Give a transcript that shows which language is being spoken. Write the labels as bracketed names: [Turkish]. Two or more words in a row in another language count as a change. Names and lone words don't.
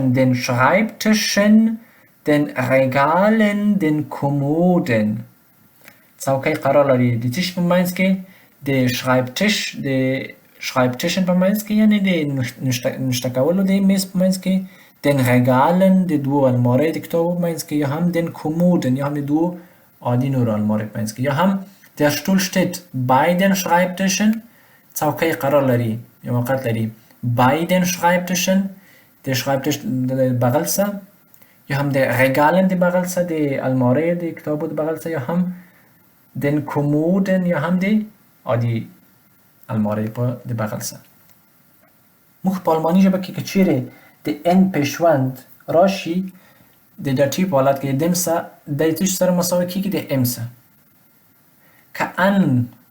[German] den Schreibtischen den Regalen den Kommoden [Pashto] څوکۍ قرار لري د څه شي په منځ کې د Schreibtischen په منځ کې یعنی د نوشته کولو د میز په منځ کې [German] den Regalen [Pashto] د دوو الماری د کتابو په منځ کې یا هم [German] den Kommoden [Pashto] یا هم د دوو عادي نورو الماری په منځ کې یا هم der [German] Stuhl steht bei den Schreibtischen [Pashto] څوکۍ قرار لري یا موقعیت لري [German] bei den Schreibtischen [Pashto] د Schreibtisch د بغل سره یا هم د Regalen د بغل سره د الماری د کتابو د بغل سره یا هم [German] den Kommoden [Pashto] یا هم د عادي الماری په د بغل سره موږ په آلماني ژبه کې که چیرې د ان پیشوند راشي د داټیو په حالت کې د م سره د څه سره مساوي کیږي د ام سره که ان